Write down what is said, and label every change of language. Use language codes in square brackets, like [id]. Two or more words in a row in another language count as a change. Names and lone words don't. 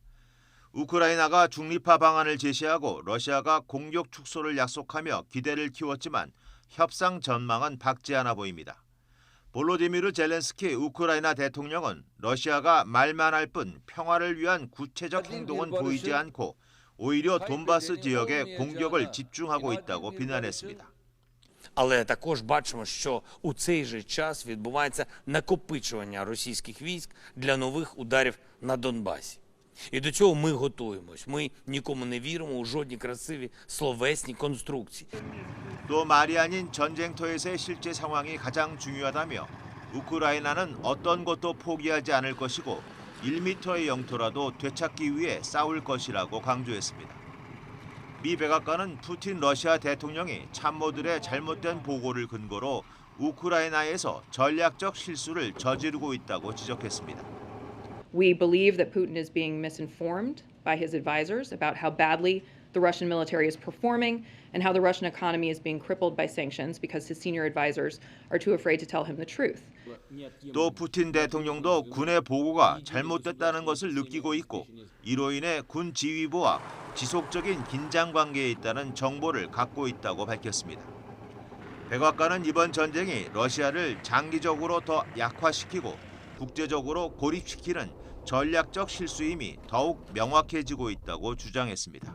[ko] 우크라이나가 중립화 방안을 제시하고 러시아가 공격 축소를 약속하며 기대를 키웠지만 협상 전망은 밝지 않아 보입니다. 볼로디미르 젤렌스키 우크라이나 대통령은 러시아가 말만 할 뿐 평화를 위한 구체적 행동은 보이지 않고 오히려 돈바스 지역에 공격을 집중하고 있다고 비난했습니다. [uk] Але також бачимо, що у цей же час відбувається накопичування російських військ для нових ударів на Донбасі. І до цього ми готуємось. Ми нікому не віримо у жодні красиві словесні конструкції. [ko] 또 말이 아닌 전쟁터에서의 실제 상황이 가장 중요하다며 우크라이나는 어떤 것도 포기하지 않을 것이고 1m의 영토라도 되찾기 위해 싸울 것이라고 강조했습니다. 미 백악관은 푸틴 러시아 대통령이 참모들의 잘못된 보고를 근거로 우크라이나에서 전략적 실수를 저지르고 있다고 지적했습니다. [en] We believe that Putin is being misinformed by his advisors about how badly the Russian military is performing and how the Russian economy is being crippled by sanctions because his senior advisors are too afraid to tell him the truth. [ko] 또 푸틴 대통령도 군의 보고가 잘못됐다는 것을 느끼고 있고 이로 인해 군 지휘부와 지속적인 긴장 관계에 있다는 정보를 갖고 있다고 밝혔습니다. 백악관은 이번 전쟁이 러시아를 장기적으로 더 약화시키고 국제적으로 고립시키는 전략적 실수임이 더욱 명확해지고 있다고 주장했습니다.